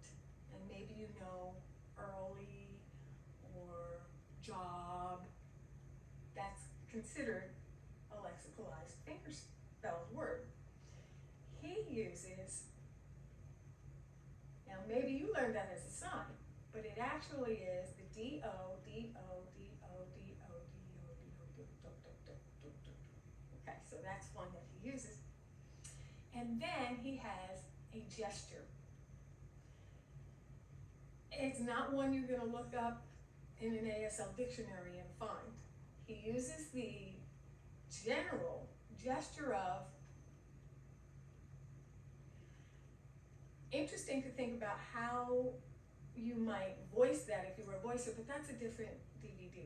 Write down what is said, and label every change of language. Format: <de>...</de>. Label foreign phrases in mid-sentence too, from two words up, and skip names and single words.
<en>And maybe you know early or job. That's considered a lexicalized fingerspelled word. He uses, now maybe you learned that as a sign, but it actually is the D-O, D-O, D-O, D-O, D-O, D-O, okay, so that's one that he uses. And then he has a gesture. It's not one you're going to look up in an ASL dictionary and find. He uses the general gesture of, interesting to think about how you might voice that if you were a voicer, but that's a different DVD.</en>